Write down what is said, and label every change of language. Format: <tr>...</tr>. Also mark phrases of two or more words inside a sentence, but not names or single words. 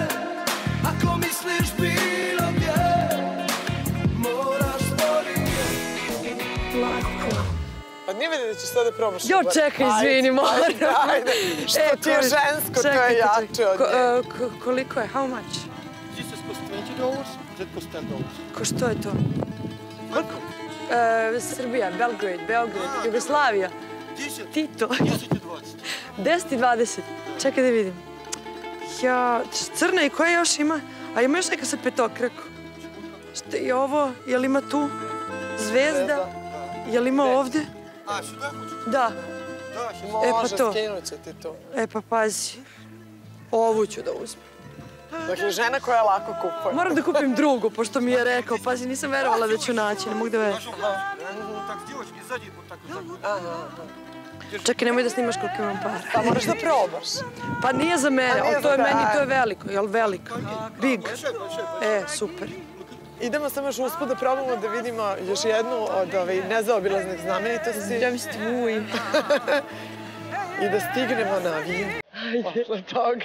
<sr>Ako misliš bilo gdje, moraš sporije. Lako. Pa nije vidio da ćeš sada probaš. Jo, čekaj, izvini, moram. Ajde, što ti je žensko, to je jače od nje. Koliko je?</sr> <en>How much? This is cost $20, that cost $10.</en> <sr>Ko što je to? Koliko? Srbija, Belgrade, Beograd, Jugoslavija. Tito. 10 i 20. 10 i 20. Čekaj da vidim. Ja, crna i koja još ima? A ima još neka sa petokraku. Šta je ovo? Je li ima tu? Zvezda? Je li ima ovde? A, što da hoćeš? Da. Može, skinut će ti to. E pa pazi. Ovu ću da uzmem. Dakle, žena koja lako kupuje. Moram da kupim drugu, pošto mi je rekao. Pazi, nisam verovala da ću naći, ne mogu da verujem.</sr> <ru>Tak, девочки, сзади вот так вот.</ru> <sr>Čekaj, nemoj da snimaš koliko imam para. Pa moraš da probaš. Pa nije za mene, ali to je meni, to je veliko. Jel veliko? Big. E, super. Idemo samo još usput da probamo da vidimo još jednu od nezaobilaznih znamenitosti. Da mi stvuj. I da stignemo na vin. Ajde, na toga.</sr>